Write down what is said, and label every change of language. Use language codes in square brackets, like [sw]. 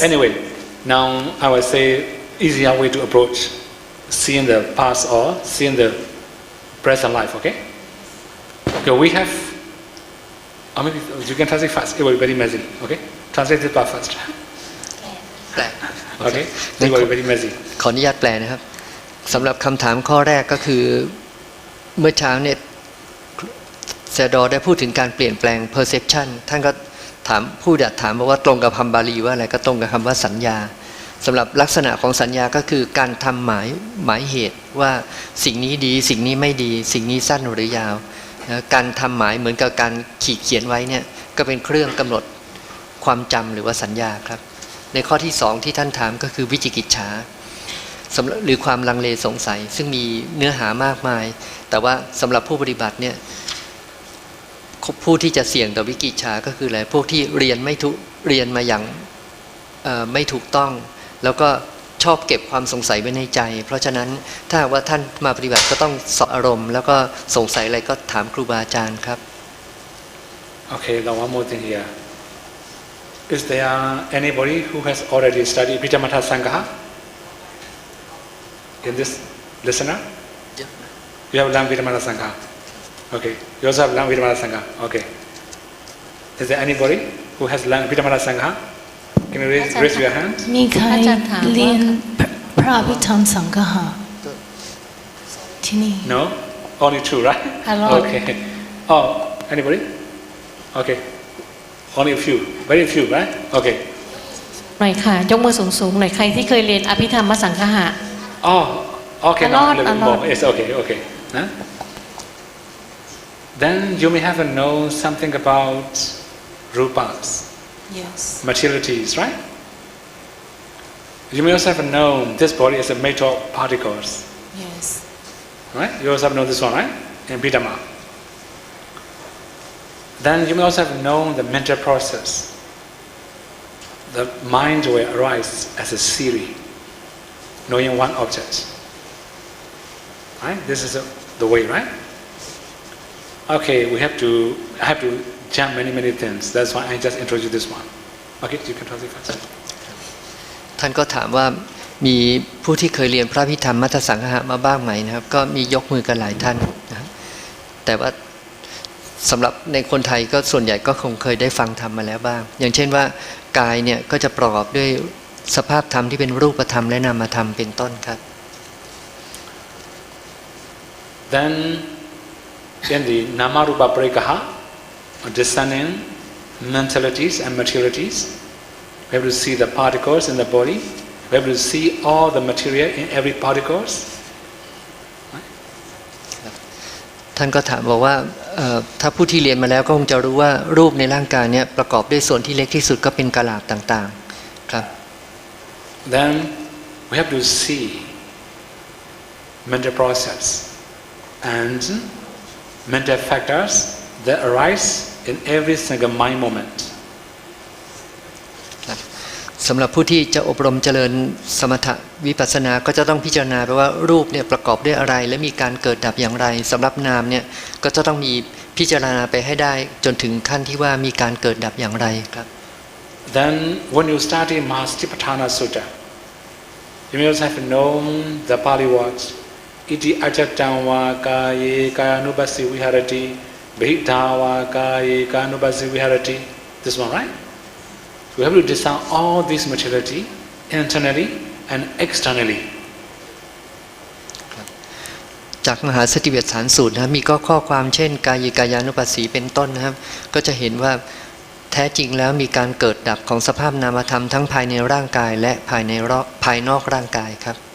[en] Anyway, now I will say easier way to approach seeing the past or seeing the present life. Okay. Okay. We have. Or maybe you can translate fast. It will be very messy. Okay. Translate this part first. [th] แปล [en] Okay. It will be very messy. [th] ขออนุญาตแปลนะครับสำหรับคำถามข้อแรกก็คือเมื่อเช้าเนี่ยเซดอได้พูดถึงการเปลี่ยนแปลง perception ท่านก็ถามถามว่าตรงกับคำบาลีว่าอะไรก็ตรงกับคำว่าสัญญาสำหรับลักษณะของสัญญาก็คือการทำหมายเหตุว่าสิ่งนี้ดีสิ่งนี้ไม่ดีสิ่งนี้สั้นหรือยาวนะการทำหมายเหมือนกับการขีดเขียนไว้เนี่ยก็เป็นเครื่องกำหนด ความจำหรือว่าสัญญาครับในข้อที่2ที่ท่านถามก็คือวิจิกิจฉาหรือความลังเลสงสัยซึ่งมีเนื้อหามากมายแต่ว่าสำหรับผู้ปฏิบัติเนี่ย ผู้ที่จะเสี่ยงต่อวิจิกิจฉาก็คืออะไรพวกที่เรียนมาอย่างไม่ถูกต้องแล้วก็ชอบเก็บความสงสัยไว้ในใจเพราะฉะนั้นถ้าว่าท่านมาปฏิบัติก็ต้องสอบอารมณ์แล้วก็สงสัยอะไรก็ถามครูบาอาจารย์ครับ [en] Okay, now one more thing here. Is there anybody who has already studied Pitamattha Sangha? In this listener? Yeah. You have learned Pitamattha Sangha. Okay. You also have learned Pitamattha Sangha. Okay. Is there anybody who has learned Pitamattha Sangha? Can you raise your hand? [th] มีใครเรียนพระอภิธรรมสังฆะที่นี่ [en] No? Only two, right? Hello. Okay. Oh, anybody? Okay. Only a few. Very few, right? Okay. [th] หน่อยค่ะยกมือสูงๆหน่อยใครที่เคยเรียนอภิธรรมสังฆะ [en] Oh, okay. A Now lot, a little a bit more. lot. It's okay, okay. Huh? Then you may have known something about rupas, Yes. materialities, right? You may also have known this body is made of particles, Yes. right? You also have known this one, right? In Pitama. Then you may also have known the mental process. The mind will arise as a series, knowing one object. Right? This is the way, right? Okay, I have to jump many things. That's why I just introduced this one. Okay, you can translate first. [th] ท่านก็ถามว่ามีผู้ที่เคยเรียนพระพิธรรมมัทธสังฆะมาบ้างไหมนะครับก็มียกมือกันหลายท่านนะครับแต่ว่าสำหรับในคนไทยก็ส่วนใหญ่ก็คงเคยได้ฟังธรรมมาแล้วบ้างอย่างเช่นว่ากายเนี่ยก็จะประกอบด้วยสภาพธรรมที่เป็นรูปธรรมและนามธรรมเป็นต้นครับ [en] Then in the Namarupa Parikaha, discerning mentalities and materialities, we have to see the particles in the body. We have to see all the material in every particles. [th] ท่านก็ถามบอกว่าถ้าผู้ที่เรียนมาแล้วก็คงจะรู้ว่ารูปในร่างกายเนี่ยประกอบด้วยส่วนที่เล็กที่สุดก็เป็นกะลาต่างๆครับ [en] Then we have to see mental process and mental factors that arise in every single mind moment. [th] สำหรับผู้ที่จะอบรมเจริญสมถะวิปัสสนาก็จะต้องพิจารณาไปว่ารูปเนี่ยประกอบด้วยอะไรและมีการเกิดดับอย่างไรสำหรับนามเนี่ยก็จะต้องมีพิจารณาไปให้ได้จนถึงขั้นที่ว่ามีการเกิดดับอย่างไรครับ [en] Then when you study Mahastipatthana Sutta, you may also have known the Pali words [pi] Iti ajattam va kaye kayanubhasi viharati [en] Bhidha va kaye kayanubhasi viharati. This one, right? We have to discern all these materiality internally and externally. [th] จากมหาสติปัฏฐานสูตรนะครับมีข้อความเช่นกายกายานุปัสสีเป็นต้นนะครับก็จะเห็นว่าแท้จริงแล้วมีการเกิดดับของสภาพนามธรรมทั้งภายในร่างกายและภายนอกร่างกายครับ